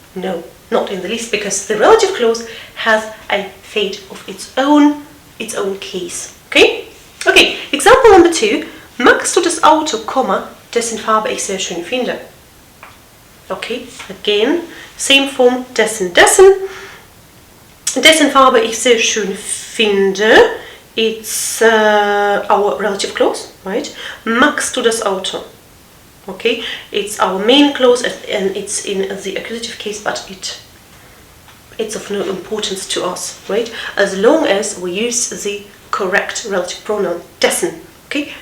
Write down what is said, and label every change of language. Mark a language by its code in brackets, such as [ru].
[en] No, not in the least, because the relative clause has a fate of its own case. Okay? Okay, example number 2. [de] Magst du das Auto, dessen Farbe ich sehr schön finde? [en] Okay, again, same form, [de] dessen. Dessen Farbe ich sehr schön finde. [en] It's our relative clause, right? [de] Magst du das Auto? [en] Okay, it's our main clause and it's in the accusative case, but it's of no importance to us, right? As long as we use the correct relative pronoun, dessen, okay?